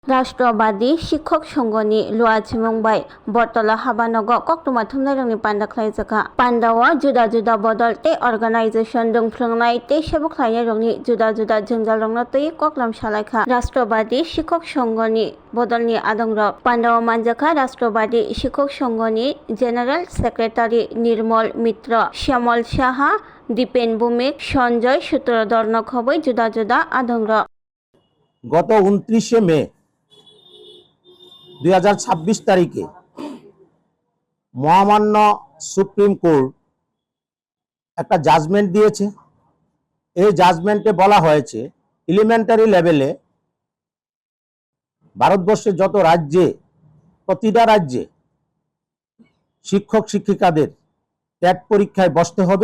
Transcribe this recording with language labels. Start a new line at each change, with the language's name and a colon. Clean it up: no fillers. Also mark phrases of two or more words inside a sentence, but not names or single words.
Bodo: राष्ट्रवादी शिक्षक संघनि लुआची मुंबाइ बरतला हाबानगर कक्टमा थुमनायरंनि पान्डा ख्लाइजाखा पान्डावा जुदा जुदा बदल ते अर्गानाइजेशन दोंफ्लुंनाय ते सेबख्लायनायरंनि जुदा जुदा जोंजालरंनो तै कक्लाम सालायखा राष्ट्रवादी शिक्षक संघनि बदलनि आदंरक पान्डावा मानजाखा राष्ट्रवादी शिक्षक संघनि जेनारेल सेक्रेटारि निर्मल मित्र श्यामल साहा दीपेन भूमिक सञ्जय सूत्रधर खबै जुदा जुदा आदंरक
Bangla: गत 29 मे 2026 তারিখে মহামান্য সুপ্রিম কোর্ট একটা জাজমেন্ট দিয়েছে। এই জাজমেন্টে বলা হয়েছে এলিমেন্টারি লেভেলে ভারতবর্ষের যত রাজ্যে প্রতিটা রাজ্যে শিক্ষক শিক্ষিকাদের টেট পরীক্ষায় বসতে হবে।